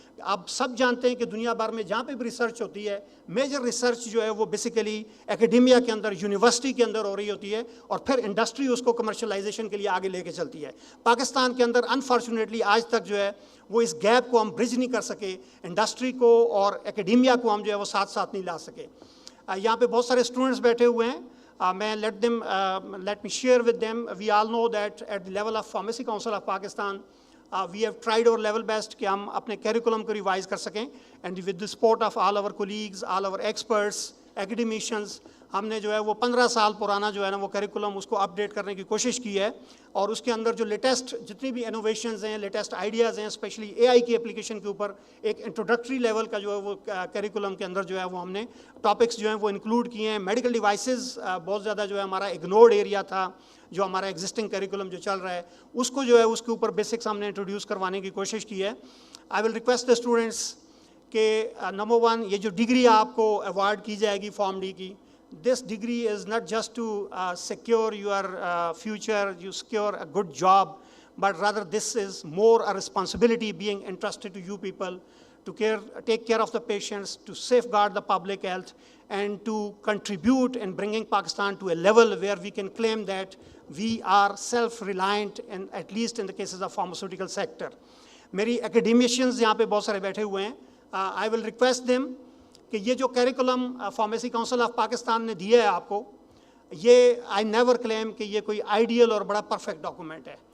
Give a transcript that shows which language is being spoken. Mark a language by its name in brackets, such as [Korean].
[Urdu] آپ سب جانتے ہیں کہ دنیا بھر میں جہاں پہ بھی ریسرچ ہوتی ہے, میجر ریسرچ جو ہے وہ بیسیکلی اکیڈیمیا کے اندر, یونیورسٹی کے اندر ہو رہی ہوتی ہے, اور پھر انڈسٹری اس کو کمرشلائزیشن کے لیے آگے لے کے چلتی ہے. پاکستان کے اندر انفارچونیٹلی آج تک جو ہے وہ اس گیپ کو ہم برج نہیں کر سکے, انڈسٹری کو اور اکیڈیمیا کو ہم جو ہے وہ ساتھ ساتھ نہیں لا سکے. یہاں پہ بہت سارے اسٹوڈنٹس بیٹھے ہوئے ہیں. میں [English] let me share with them. We all know that at the level of Pharmacy Council of Pakistan, we have tried our level best [Urdu] کہ ہم اپنے کیریکولم کو ریوائز کر سکیں, [English] and with the support of all our colleagues, all our experts, academicians, [Urdu] ہم نے جو ہے وہ 15 سال پرانا جو ہے نا وہ کیریکولم اس کو اپڈیٹ کرنے کی کوشش کی ہے, اور اس کے اندر جو لیٹسٹ جتنی بھی انوویشنز ہیں, لیٹسٹ آئیڈیاز ہیں, اسپیشلی اے آئی کی اپلیکیشن کے اوپر ایک انٹروڈکٹری لیول کا جو ہے وہ کیریکولم کے اندر جو ہے وہ ہم نے ٹاپکس جو ہیں وہ انکلوڈ کیے ہیں. میڈیکل ڈیوائسز بہت زیادہ جو ہے ہمارا اگنورڈ ایریا تھا, جو ہمارا ایگزسٹنگ کیریکولم جو چل رہا ہے اس کو جو ہے اس کے اوپر بیسکس ہم نے انٹروڈیوس کروانے کی کوشش کی ہے. [English] I will request the students [Urdu] کہ نمبر 1 یہ جو ڈگری آپ کو ایوارڈ کی جائے گی فارم ڈی کی, [English] this degree is not just to secure your future, you secure a good job, but rather this is more a responsibility being entrusted to you people to take care of the patients, to safeguard the public health, and to contribute in bringing Pakistan to a level where we can claim that we are self-reliant, and at least in the cases of pharmaceutical sector. [Urdu] میری academicians یہاں پہ بہت سارے بیٹھے ہوئے ہیں. [English] I will request them [Urdu] کہ یہ جو curriculum pharmacy council of Pakistan نے دیا ہے آپ کو, یہ آئی نیور کلیم کہ یہ کوئی آئیڈیل اور بڑا پرفیکٹ ڈاکومنٹ ہے.